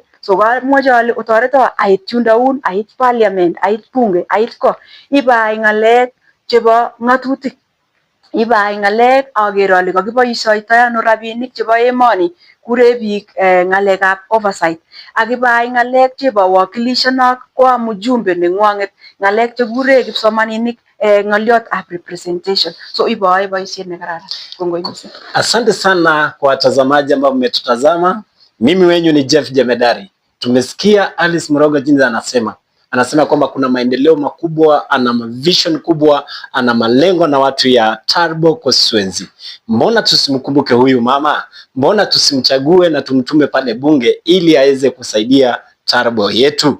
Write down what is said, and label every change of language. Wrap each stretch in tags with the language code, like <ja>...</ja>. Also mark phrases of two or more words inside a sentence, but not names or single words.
<kln>So kamwache ale otoreto ait yundoun, ait parliament, ait bunge, ait ko ibaai ngalek chebo ngatutik, ibaai ngalek aker ale kakiboisioitoi ano rabinik chebo emoni, kure biik ngalekab oversight, ak ibaai ngalek chebo wakilishanok koa mjumbe nengwanget, ngalek chekure kipsomaninik ngoliotab representation. So ibae boisiet nekararan. Kongoi missing.</kln> <sw>Asante sana kwa watazamaji ambao mmetutazama. Mimi wenyu ni Jeff Jemedari. Tumesikia Alice Morogo jinsi anasema kwamba kuna maendeleo makubwa, ana vision kubwa, ana malengo na watu ya Turbo constituency. Mbona tusimkumbuke huyu mama? Mbona tusimchague na tumtume pale bunge ili aweze kusaidia Turbo yetu?</sw>